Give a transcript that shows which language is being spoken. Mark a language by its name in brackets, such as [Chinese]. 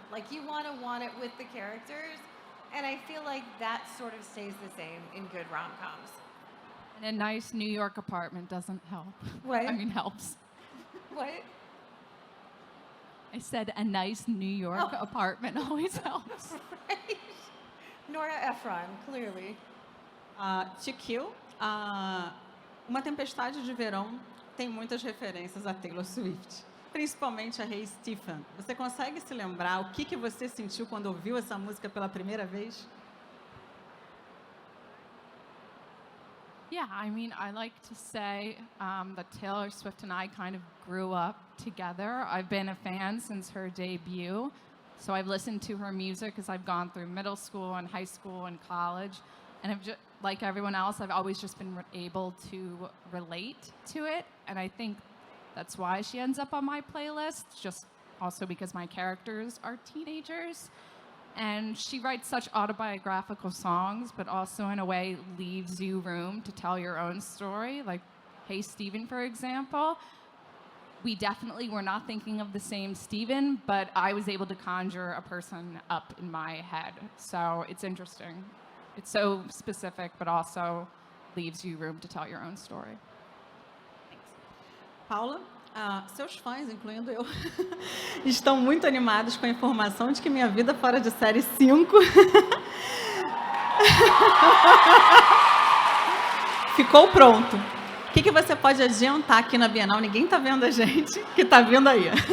[English] Like, you want it with the characters, and I feel like that sort of stays the same in good rom-coms. And a nice New York apartment doesn't help. What? I mean, helps. What? I said a nice New York apartment always helps. Right. Nora Ephron, clearly. [Portuguese] To Kill, Uma Tempestade de Verão tem muitas referências a Taylor Swift, principalmente a Hey Stephen. Você consegue se lembrar o que você sentiu quando ouviu essa música pela primeira vez? [English] Yeah, I mean, I like to say that Taylor Swift and I kind of grew up together. I've been a fan since her debut. So I've listened to her music as I've gone through middle school and high school and college. And like everyone else, I've always just been able to relate to it. And I think that's why she ends up on my playlist, just also because my characters are teenagers. And she writes such autobiographical songs, but also in a way leaves you room to tell your own story. Like, Hey Stephen, for example. We definitely were not thinking of the same Stephen, but I was able to conjure a person up in my head. So it's interesting. It's so specific, but also leaves you room to tell your own story. [Portuguese] Paula, seus fãs, incluindo eu, estão muito animados com a informação de que Minha Vida Fora de Série 5 ficou pronto. O que você pode adiantar aqui na Bienal? Ninguém está vendo a gente, que está vindo aí.